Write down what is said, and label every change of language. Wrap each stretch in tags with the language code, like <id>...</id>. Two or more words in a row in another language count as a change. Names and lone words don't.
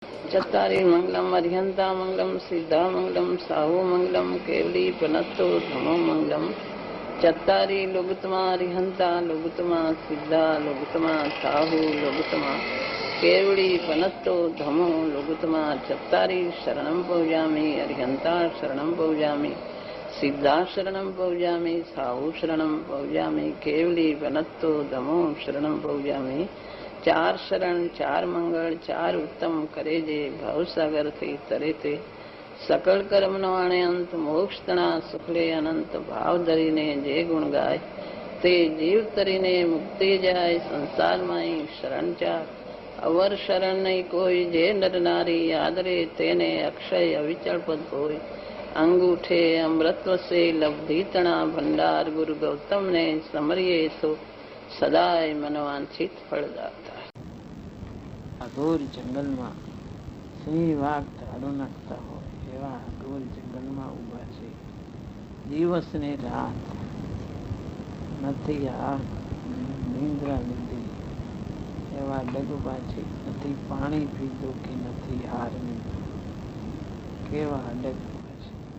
<pra>चत्तारि मंगलम अर्हंता मंगलम सिद्धा मंगलम साहु मंगलम केवली पनत्तो धमो मंगलम चत्तारि लोगुतमा अर्हंता लोगुतमा सिद्धा लोगुतमा साहु लोगुतमा केवली पनत्तो धमो लोगुतमा चत्तारि शरणं पौजामि अर्हंता शरणं पौजामि सिद्धा शरणं पौजामि साहु शरणं पौजामि केवली पनत्तो धमो शरणं पौजामि चार शरण चार</pra> <gu>મંગલ ચાર ઉત્તમ કરે જે ભવસાગર થી તરે તે સકલ કર્મ નો આણે અંત મોક્ષ તના સુખલે અનંત ભાવ ધરીને જે ગુણ ગાય તે જીવ તરીને મુક્તિ જાય સંસાર માઈ શરણ ચાર અવર શરણ નહીં કોઈ જે નર નારી આદરે તેને અક્ષય અવિચલ પદ કોઈ અંગૂઠે અમૃતવ સે લબ્ધિ તના ભંડાર ગુરુ ગૌતમ ને સમરિયે સો સદાય મનવાંછિત ફલદાતા।</gu> <hi>घोर जंगल में</hi> <gu>सिंह वाघ ધાડો નાખતા હોય એવા ઘોર જંગલમાં ઊભા છે, દિવસ ને રાત નથી હાર નિંદ્રા લીધી એવા ડગવા છે, નથી પાણી પીધું કે નથી હાર લીધું, કેવા ડગવા છે.</gu>